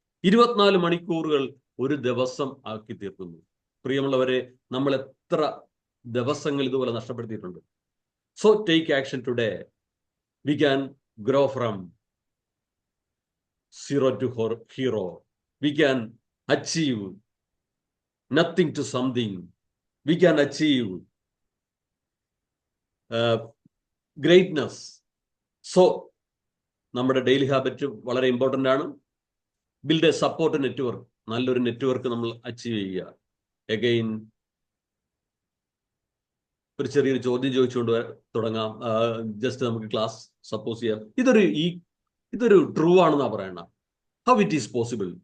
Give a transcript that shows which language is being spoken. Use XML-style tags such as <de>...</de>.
<ml>24 മണിക്കൂറുകൾ ഒരു ദിവസം ആക്കി തീർക്കുന്നു. പ്രിയമുള്ളവരെ, നമ്മൾ എത്ര ദിവസങ്ങൾ ഇതുപോലെ നഷ്ടപ്പെടുത്തിയിട്ടുണ്ട്.</ml> <en>So take action today. We can grow from 0 to Hero. We can achieve nothing to something. We can achieve greatness.</en> <ml>So നമ്മുടെ ഡെയിലി ഹാബിറ്റ് വളരെ ഇമ്പോർട്ടൻ്റ് ആണ്.</ml> <en>Build a support network.</en> <ml>നല്ലൊരു നെറ്റ്വർക്ക് നമ്മൾ അച്ചീവ് ചെയ്യുക. എഗെയിൻ ഒരു ചെറിയൊരു ചോദ്യം ചോദിച്ചുകൊണ്ട് തുടങ്ങാം. ജസ്റ്റ് നമുക്ക് ക്ലാസ് സപ്പോസ് ചെയ്യാം. ഇതൊരു ട്രൂ ആണെന്നാ പറയണ.</ml> <en>How it is possible?</en>